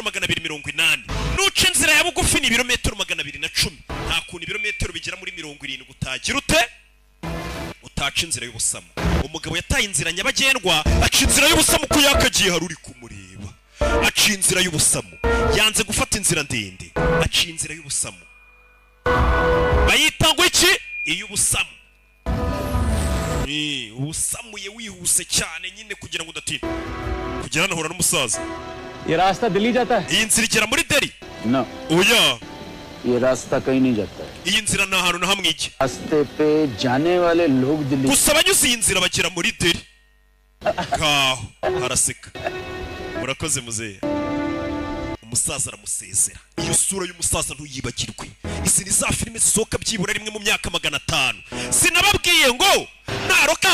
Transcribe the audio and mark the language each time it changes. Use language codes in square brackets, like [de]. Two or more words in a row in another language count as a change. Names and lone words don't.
[rw] 280 nuce inzira ya bugufi ni ibirometero 210 nta kuntu ibirometero bigera muri 70 gutagira ute utaca inzira y'ubusamo umugabo yataye inzira nyabagendwa aca inzira y'ubusamo ko yakagiye haruri kumureba aca inzira y'ubusamo yanze gufata inzira ndende aca inzira y'ubusamo bayita ngo iki iy'ubusamo ubusamuye wihuse cyane nyine kugira ngo udatinda kugera nahura n'umusaza [hi] ये रास्ता दिल्ली जाता है [rw] iyi nzira igera muri Delhi [hi] no [rw] oya [hi] ये रास्ता कहीं नहीं जाता है [rw] iyi nzira nta hantu na hamwe ijya [hi] रास्ते पे जाने वाले लोग दिल्ली [rw] gusa abanyuze iyi nzira bagera muri Delhi kaho haraseka murakoze muzehe umusaza aramusezera iyo sura y'umusaza ntuyibagirwe isi ni za filime zisohoka byibura rimwe mu myaka 500 sinababwiye ngo naroka